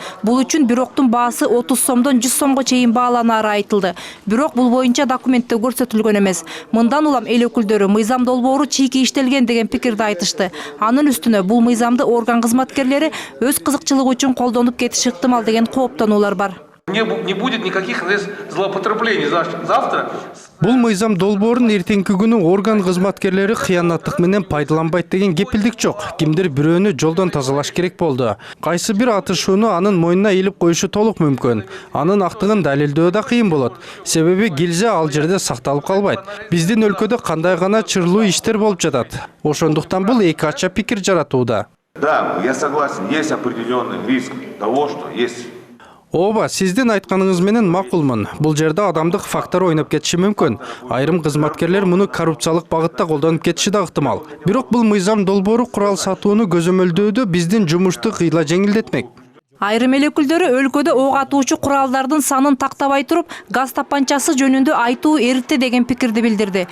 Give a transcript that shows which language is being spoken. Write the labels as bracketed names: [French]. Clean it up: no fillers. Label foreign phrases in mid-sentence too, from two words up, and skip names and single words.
[Kyrgyz] Бул үчүн бир октун баасы 30 сомдон 100 сомго чейин бааланаары айтылды. Бирок бул боюнча документте көрсөтүлгөн эмес. Мындан улам эл өкүлдөрү мыйзам долбоору чийки иштелген деген пикирди айтышты. Анын үстүнө бул мыйзамды орган кызматкерлери өз кызыкчылыгы үчүн колдонуп кетиши ыктымал деген кооптонуулар бар. [Russian] Не будет никаких злоупотреблений завтра. [Kyrgyz] Бул мыйзам долбоорун эртеңки күнү орган кызматкерлери кыянаттык менен пайдаланбайт деген кепилдик жок. Кимдир бирөөнү жолдон тазалаш керек болду. Кайсы бир атышууну анын мойнуна илип коюшу толук мүмкүн. Анын актыгын далилдөө да кыйын болот. Себеби гильза ал жерде сакталып калбайт. Биздин өлкөдө кандай гана чырлуу иштер болуп жатат. Ошондуктан бул эки ача пикир жаратууда. [Russian] Да, я согласен, есть определенный риск того, что есть. [Kyrgyz] Ооба, сиздин айтканыңыз менен макулмун. Бул жерде адамдык фактор ойноп кетиши мүмкүн. Айрым кызматкерлер муну коррупциялык багытта колдонуп кетиши да ыктымал. Бирок бул мыйзам долбоору курал сатууну көзөмөлдөөдө биздин жумушту кыйла жеңилдетмек. Айрым эл өкүлдөрү өлкөдө ок атуучу куралдардын санын тактабай туруп, газ тапанчасы жөнүндө айтуу эритти деген пикирди билдирди.